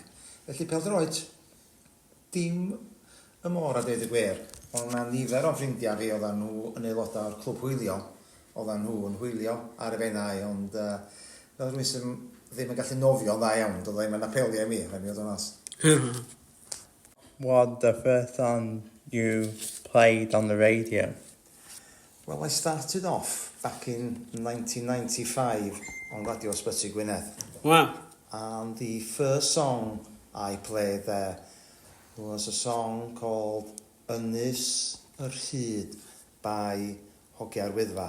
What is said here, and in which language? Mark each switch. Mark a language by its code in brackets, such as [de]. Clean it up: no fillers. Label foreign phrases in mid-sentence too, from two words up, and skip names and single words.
[cy] Felly pêl-droed, dim y môr a dweud y gwir, ond na nifer o ffrindiau fi oedden nhw yn aelodau o'r clwb hwylio, oedden nhw yn hwylio ar y fennau, ond fel rhywun sy'n ddim yn gallu nofio'n dda iawn, doedd ddim yn apelio i mi, rhaid mi oedd yn os. [en] What the first song you played on the radio? Well, I started off back in 1995 on Radio Ysbyty Gwynedd. Wow. And the first song I played there was a song called Ynys yr Hyd by Hogiau'r Wyddfa.